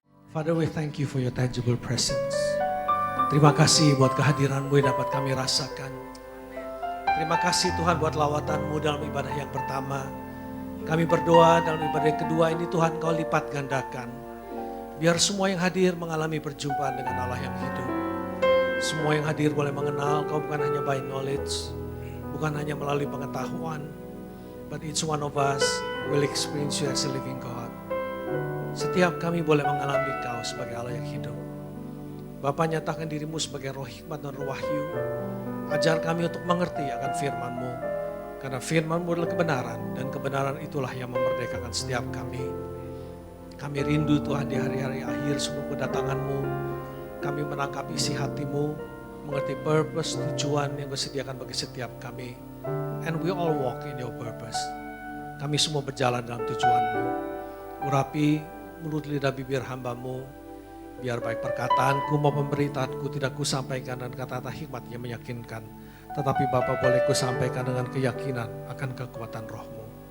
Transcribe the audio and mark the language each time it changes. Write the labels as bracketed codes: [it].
[en] Father, we thank you for your tangible presence. [id] Terima kasih buat kehadiran-Mu yang dapat kami rasakan. Terima kasih Tuhan buat lawatan-Mu dalam ibadah yang pertama. Kami berdoa dalam ibadah yang kedua ini Tuhan Kau lipat gandakan. Biar semua yang hadir mengalami perjumpaan dengan Allah yang hidup. Semua yang hadir boleh mengenal Kau bukan hanya [en] by knowledge, [id] bukan hanya melalui pengetahuan, [en] but each one of us will experience you as a living God. [id] Setiap kami boleh mengalami Kau sebagai Allah yang hidup. Bapa, nyatakan diri-Mu sebagai roh hikmat dan roh wahyu. Ajar kami untuk mengerti akan firman-Mu. Karena firman-Mu adalah kebenaran, dan kebenaran itulah yang memerdekakan setiap kami. Kami rindu Tuhan di hari-hari akhir sebelum kedatangan-Mu. Kami menangkap isi hati-Mu, mengerti purpose, tujuan yang Kau sediakan bagi setiap kami. [en] And we all walk in your purpose. [id] Kami semua berjalan dalam tujuan-Mu. Urapi mulut lidah bibir hamba-Mu, biar baik perkataanku maupun pemberitaanku tidak kusampaikan dengan kata-kata hikmat yang meyakinkan. Tetapi Bapa boleh kusampaikan dengan keyakinan akan kekuatan Roh-Mu.